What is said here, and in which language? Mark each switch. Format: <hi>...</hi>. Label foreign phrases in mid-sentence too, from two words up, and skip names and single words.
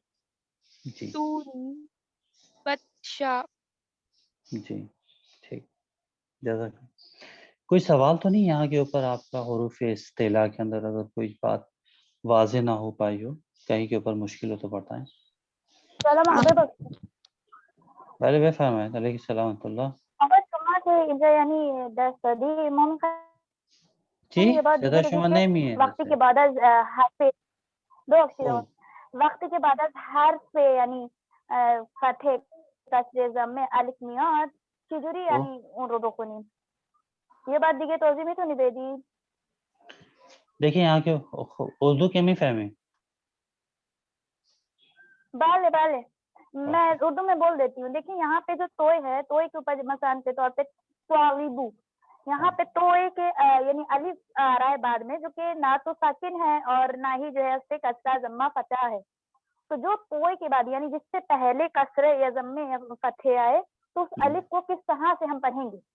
<ur>جی توری بطشا. جی ٹھیک جزاک. کوئی سوال تو نہیں یہاں کے اوپر آپ کا حروف استعلاء کے اندر اگر کوئی بات واضح نہ ہو پائی ہو کہیں کے اوپر مشکل ہو تو بتائیں.</ur> <fa>بله بفرمایید.</fa> <ar>علیه السلام ورحمة الله.</ar> <fa>آقا شما که اینجا یعنی درس دادی ما می‌خوایم چی؟ یه بار صدا دیگه بگیم شما که نمیاد. وقتی که بعد از حرف وقتی که بعد از حرف یعنی فتح کسر ضمه الف میاد چجوری یعنی اون رو بخونیم؟ یه بار دیگه توضیح میتونی بدی؟</fa> <ur>دیکھیں یہاں کے اردو کے میفهمی.</ur> <fa>بله بله</fa> <ur>میں اردو میں بول دیتی ہوں. دیکھیں یہاں پہ جو توئے ہے توئے کے اوپر مثلا کے طور پہ طالبو یہاں پہ توئے کے یعنی الف آ رہا ہے بعد میں جو کہ نہ تو ساکن ہے اور نہ ہی جو ہے اس پہ کسرہ ضمہ فتح ہے. تو جو توئے کے بعد یعنی جس سے پہلے کسرے یا ضمے یا فتح آئے تو اس الف کو کس طرح سے ہم پڑھیں گے؟</ur>